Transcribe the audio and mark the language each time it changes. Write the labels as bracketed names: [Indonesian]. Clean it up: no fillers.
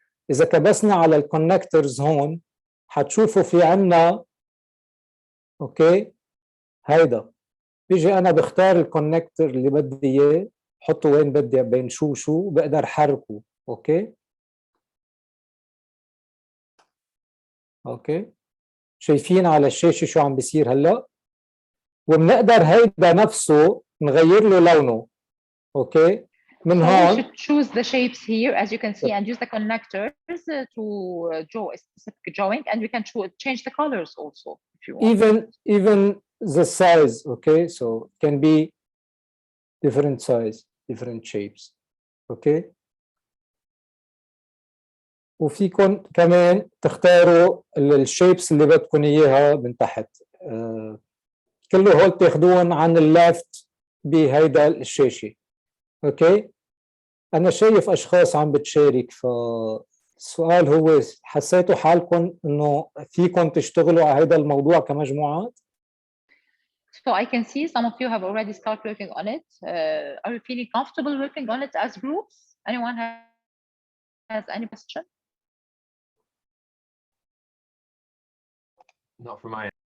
[Arabic] إذا كبسنا على الكونكتورز هون حتشوفوا في عنا أوكي هيدا بيجي أنا بختار الكونكتور اللي بدي إياه بحطه وين بدي بين شو بقدر حركه أوكي أوكي شايفين على الشاشة شو عم بيصير هلأ وبنقدر هيدا نفسه نغير له لونه أوكي من [English] So we [Arabic] هون [English] should choose the shapes here, as you can see, and use the connectors to draw a specific drawing, and we can change the colors also if you want. even the size okay so can be different size different shapes okay [Arabic] وفيكم كمان تختاروا الشيبس اللي بدكم اياها من تحت كله هول تاخذوهم عن الليفت بهيدا الشاشه اوكي انا شايف اشخاص عم بتشارك فالسؤال هو حسيتوا حالكم انه فيكم تشتغلوا على هذا الموضوع كمجموعات؟ [English] So I can see some of you have already started working on it. Are you feeling comfortable working on it as groups? Anyone has any question? Not from my end.